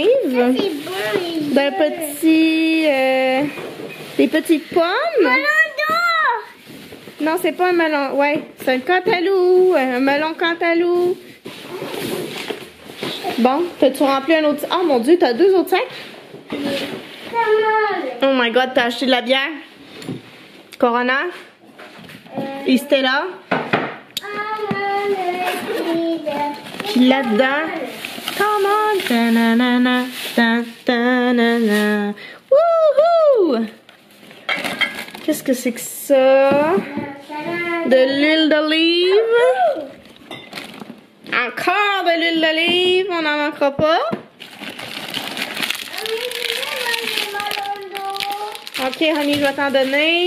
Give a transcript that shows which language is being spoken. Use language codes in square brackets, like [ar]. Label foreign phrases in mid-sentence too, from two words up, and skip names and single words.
[fr] C'est bon, D'un petit... des petites pommes. melon d'eau! Non, c'est pas un melon. Ouais, c'est un cantaloupe. Un melon cantaloupe. Bon, t'as-tu rempli un autre... Oh mon Dieu, t'as 2 autres sacs? [en] Oh my God, [fr] t'as acheté de la bière? Corona? Et Stella? Puis là-dedans... [en] Come on! Ta-na-na-na, ta-ta-na-na. [fr] Wouhou! Qu'est-ce que c'est que ça? De l'huile d'olive. Encore de l'huile d'olive, on n'en manquera pas. [en] Ok, honey, [fr] je vais t'en donner.